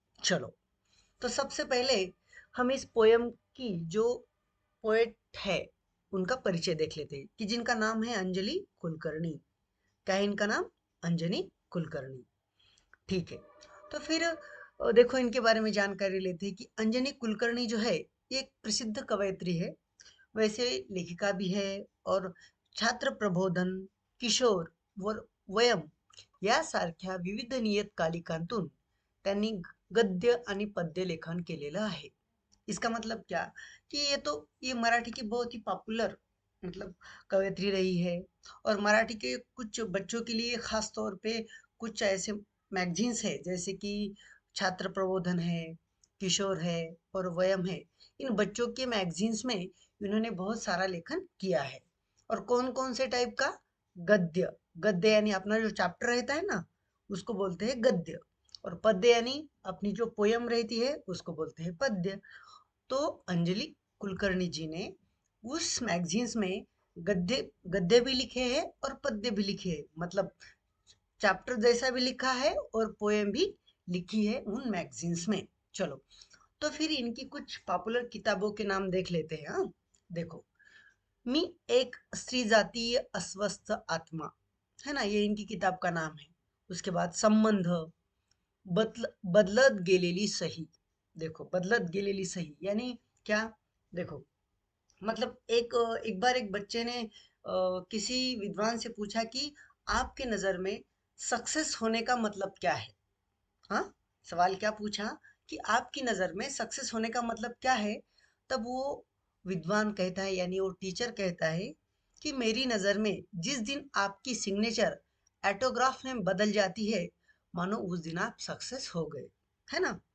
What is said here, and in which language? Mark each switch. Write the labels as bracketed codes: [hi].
[hi] चलो, तो सबसे पहले हम इस पोयम की जो पोएट है उनका परिचय देख लेते हैं कि जिनका नाम है अंजलि कुलकर्णी। क्या है इनका नाम? अंजलि कुलकर्णी। ठीक है। तो फिर देखो इनके बारे में जानकारी लेते हैं कि अंजनी कुलकर्णी जो है ये एक प्रसिद्ध कवयित्री है। वैसे लेखिका भी है और [mr] छात्र प्रबोधन, किशोर व वयम यासारख्या विविध नियतकालिकांतून त्यांनी गद्य आणि पद्य लेखन केलेलं आहे। [hi] इसका मतलब क्या कि ये मराठी की बहुत ही पॉपुलर मतलब कवयित्री रही है। और मराठी के कुछ बच्चों के लिए खास तौर पे कुछ ऐसे मैगजीन्स है जैसे कि छात्र प्रबोधन है, किशोर है और वयम है। इन बच्चों के मैगजीन्स में इन्होंने बहुत सारा लेखन किया है। और कौन कौन से टाइप का? गद्य। गद्य यानी अपना जो चैप्टर रहता है ना, उसको बोलते हैं गद्य। और पद्य यानी अपनी जो पोयम रहती है उसको बोलते हैं पद्य। तो अंजलि कुलकर्णी जी ने उस मैगजीन्स में गद्य गद्य भी लिखे हैं और पद्य भी लिखे हैं। मतलब चैप्टर जैसा भी लिखा है और पोएम भी लिखी है उन मैगजीन्स में। चलो, तो फिर इनकी कुछ पॉपुलर किताबों के नाम देख लेते हैं। हाँ, देखो, मी एक स्त्री जातीय अस्वस्थ आत्मा, है ना, ये इनकी किताब का नाम है। उसके बाद संबंध, बदलत गेलेली सही। देखो, बदलत गेलेली सही यानी क्या? देखो, मतलब एक बार एक बच्चे ने किसी विद्वान से पूछा कि आपके नजर में सक्सेस होने का मतलब क्या है। हाँ, सवाल क्या पूछा कि आपकी नजर में सक्सेस होने का मतलब क्या है। तब वो विद्वान कहता है यानी वो टीचर कहता है कि मेरी नजर में जिस दिन आपकी सिग्नेचर एटोग्राफ में बदल जाती है, मानो उस दिन आप सक्सेस हो गए। है ना?